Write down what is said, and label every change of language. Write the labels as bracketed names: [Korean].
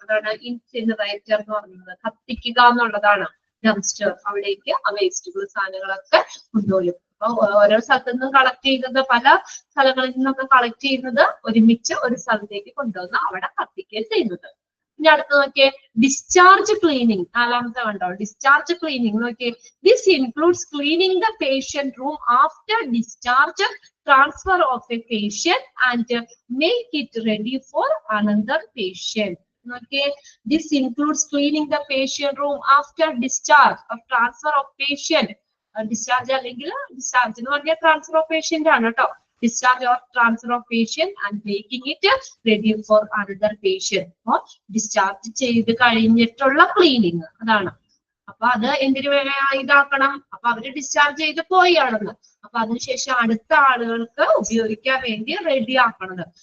[Malayalam] അതാണ് ഇൻസിനറേറ്റർ എന്ന് പറയുന്നത്. കത്തിക്കുക എന്നുള്ളതാണ് ഡംസ്റ്റർ. അവിടേക്ക് ആ വേസ്റ്റുകൾ സാധനങ്ങളൊക്കെ കൊണ്ടുപോകും. അപ്പൊ ഓരോ സ്ഥലത്തു നിന്നും കളക്ട് ചെയ്യുന്നത്, പല സ്ഥലങ്ങളിൽ നിന്നൊക്കെ കളക്ട് ചെയ്യുന്നത് ഒരുമിച്ച് ഒരു സ്ഥലത്തേക്ക് കൊണ്ടുവന്ന് അവിടെ കത്തിക്കുകയും ചെയ്യുന്നത്. ഇനി അടുത്ത് നോക്കിയേ, ഡിസ്ചാർജ് ക്ലീനിങ്. നാലാമത്തെ കണ്ടോ, ഡിസ്ചാർജ് ക്ലീനിങ്. നോക്കിയേ, [English] This includes cleaning the patient room after discharge, transfer of a patient and make it ready for another patient. Okay, this includes cleaning the patient room after discharge or transfer of patient. [Malayalam] Discharge അല്ലെങ്കിൽ discharge എന്ന് പറഞ്ഞാൽ [English] transfer of patient [Malayalam] ആണ് കേട്ടോ. [English] Discharge or transfer of patient and making it ready for another patient. [Malayalam] അപ്പോൾ discharge ചെയ്ത് കഴിഞ്ഞിട്ടുള്ള cleaning അതാണ്. അപ്പൊ അത് എന്തിനു ഇതാക്കണം, അപ്പൊ അവര് ഡിസ്ചാർജ് ചെയ്ത് പോയാണെന്ന്, അപ്പൊ അതിനുശേഷം അടുത്ത ആളുകൾക്ക് ഉപയോഗിക്കാൻ വേണ്ടി റെഡി ആക്കണത്.